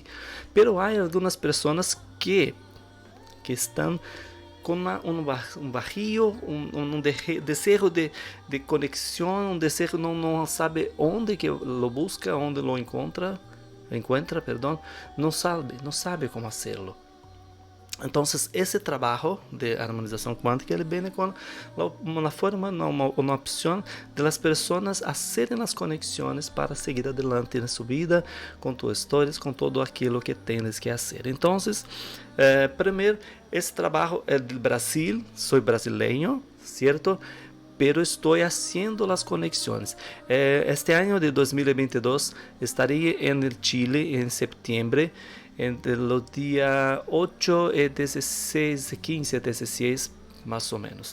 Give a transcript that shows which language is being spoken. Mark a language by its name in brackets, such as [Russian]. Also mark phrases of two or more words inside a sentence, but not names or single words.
[Spanish] Pero hay algunas personas que están con un vacío, un deseo de conexión, un deseo, no sabe dónde que lo busca, dónde lo encuentra, perdón, no sabe cómo hacerlo. Entonces, ese trabajo de armonización cuántica viene con una forma, una opción de las personas [Portuguese] hacerem as conexões [Spanish] para seguir adelante en su vida, con tus historias, con [Portuguese] todo aquilo [Spanish] que tienes que hacer. Entonces, [Portuguese] primeiro, esse trabalho é do Brasil, sou brasileño, ¿cierto? [Spanish] Pero estoy haciendo las conexiones. Este año de 2022 estaré en el Chile en septiembre, entre los días 8 y 16, 15, 16, más o menos.